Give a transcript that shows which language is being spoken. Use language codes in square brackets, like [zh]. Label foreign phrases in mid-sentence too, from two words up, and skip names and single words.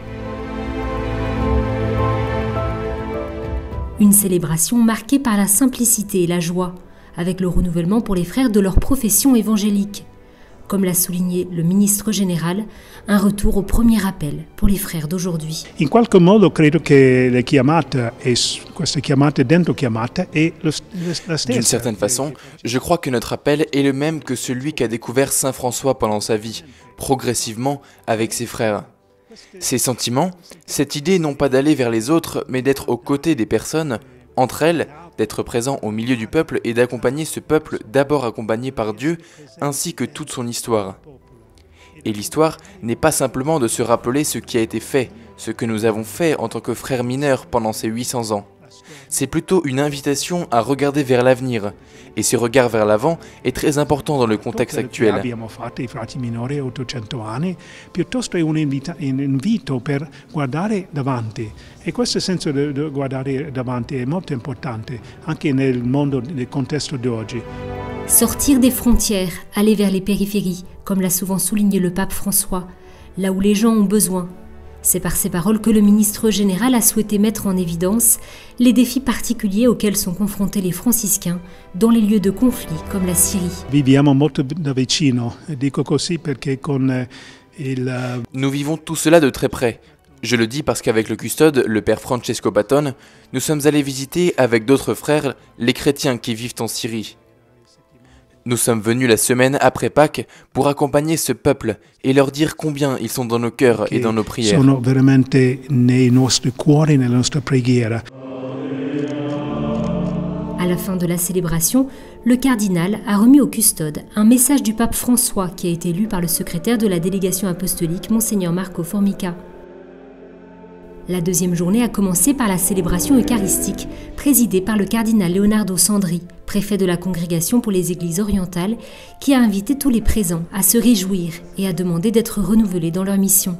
[fr] Une célébration marquée par la simplicité et la joie, avec le renouvellement pour les frères de leur profession évangélique. Comme l'a souligné le ministre général, un retour au premier appel pour les frères d'aujourd'hui. [it] In qualche modo credo che le chiamate e queste chiamate dentro chiamate è la stessa. [fr] D'une certaine façon, je crois que notre appel est le même que celui qu'a découvert Saint François pendant sa vie, progressivement avec ses frères. Ces sentiments, cette idée non pas d'aller vers les autres, mais d'être aux côtés des personnes, entre elles, d'être présent au milieu du peuple et d'accompagner ce peuple d'abord accompagné par Dieu, ainsi que toute son histoire. Et l'histoire n'est pas simplement de se rappeler ce qui a été fait, ce que nous avons fait en tant que frères mineurs pendant ces 800 ans. C'est plutôt une invitation à regarder vers l'avenir, et ce regard vers l'avant est très important dans le contexte actuel. [it] Abbiamo fatto i frati minori 800 anni, piuttosto è un invito per guardare davanti. E questo senso di guardare davanti è molto importante, anche nel mondo, nel contesto di oggi. [fr] Sortir des frontières, aller vers les périphéries, comme l'a souvent souligné le pape François, là où les gens ont besoin. C'est par ces paroles que le ministre général a souhaité mettre en évidence les défis particuliers auxquels sont confrontés les franciscains dans les lieux de conflit comme la Syrie. [it] Viviamo molto da vicino, dico così perché con il... [fr] Nous vivons tout cela de très près. Je le dis parce qu'avec le custode, le père Francesco Patton, nous sommes allés visiter avec d'autres frères les chrétiens qui vivent en Syrie. Nous sommes venus la semaine après Pâques pour accompagner ce peuple et leur dire combien ils sont dans nos cœurs et dans nos prières. [it] Sono veramente nei nostri cuori, nelle nostre preghiere. [fr] À la fin de la célébration, le cardinal a remis au custode un message du pape François qui a été lu par le secrétaire de la délégation apostolique, Monseigneur Marco Formica. La deuxième journée a commencé par la célébration eucharistique, présidée par le cardinal Leonardo Sandri, préfet de la Congrégation pour les Églises orientales, qui a invité tous les présents à se réjouir et à demander d'être renouvelés dans leur mission.